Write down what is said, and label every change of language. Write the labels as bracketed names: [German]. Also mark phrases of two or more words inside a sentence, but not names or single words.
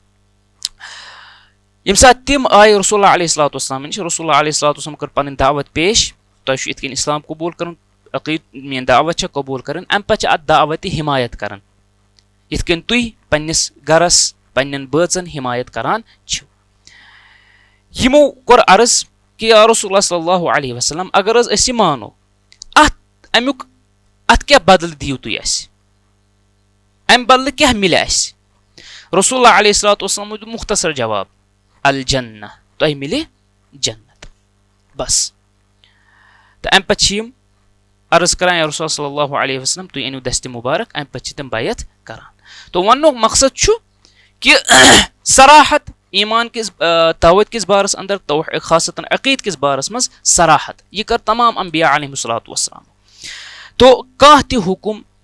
[Kashmiri] ییٚمہِ ساتہٕ تِم آیہِ رسول اللہ [Arabic] علیہ الصلوۃ والسلامن [Kashmiri] نِش رسول اللہ [Arabic] علیہ الصلوۃ والسلام [Kashmiri] کٔر پنٕنۍ دعوت پیش تۄہہِ چھُ یِتھ کٔنۍ اسلام قبوٗل کرُن عقیٖدٕ میٲنۍ دعوت چھےٚ قبوٗل کرٕنۍ امہِ پتہٕ چھِ اتھ دعوتہِ حمایت کران یِتھ کٔنۍ تُہۍ پننِس گرس پننٮ۪ن بٲژن حمایت کران چھِو یِمو کوٚر عرض کہِ یا رسول اللہ [Arabic] صلی اللہ علیہ وسلم [Kashmiri] اگر حظ أسۍ یہِ مانو امیُک اتھ کیاہ بدلہٕ دِیِو تُہۍ اسہِ امہِ بدلہٕ کیاہ مِلہِ اسہِ رسول اللہ [Arabic] علیہ الصلوۃ والسلامو [Kashmiri] دیُت مختصر جواب الجنہ تۄہہِ مِلہِ جنت بس تہٕ امہِ پتہٕ چھِ یِم عرض کران یا رسول [Arabic] صلی اللہ علیہ وسلم [Kashmiri] تُہۍ أنِو دستہِ مُبارک امہِ پتہٕ چھِ تِم بیعت کران تو وننُک مقصد چھُ کہِ صراحت ایٖمان کِس دعوت کِس بارس انٛدر خاصتن عقیٖد کِس بارس منٛز صراحت یہِ کٔر تمام انبیا [Arabic] علیہم الصلوۃ والسلام [Kashmiri] تو کانٛہہ تہِ حُکُم